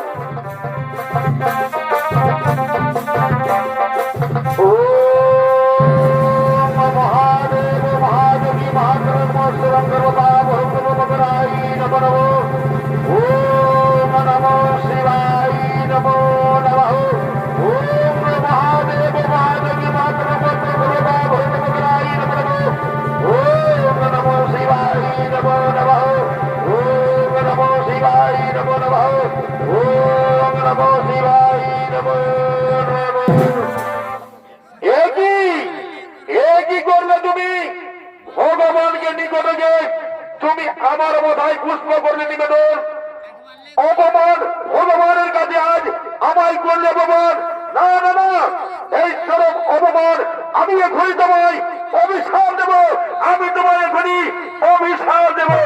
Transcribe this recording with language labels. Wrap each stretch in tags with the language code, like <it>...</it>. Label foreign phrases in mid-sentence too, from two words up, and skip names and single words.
<sa>ও মহাদেব মহাদেবী মহাদেবাই নমো নমো। ওম নমো শিবায় নমো নমঃ। ওম মহাদেব মহাদেবী মহাদেবাই নমো নমঃ। ওম নমো শিবায় নমো নমঃ। ওম নমো শিবায় নমো নমঃ। ওম নমো শিবায় নমো নমঃ।</sa> <bn>কি করলে তুমি? ভগবানকে নিকটে যে তুমি আমার মাথায় পুষ্প করলে নিবেদন, অপমান ভগবানের কাছে আজ আমায় করলে অপমান। না না না, এই চরম অপমান আমি এখনই তোমায় অভিশাপ দেব, আমি তোমায় এখনই অভিশাপ দেব।</bn>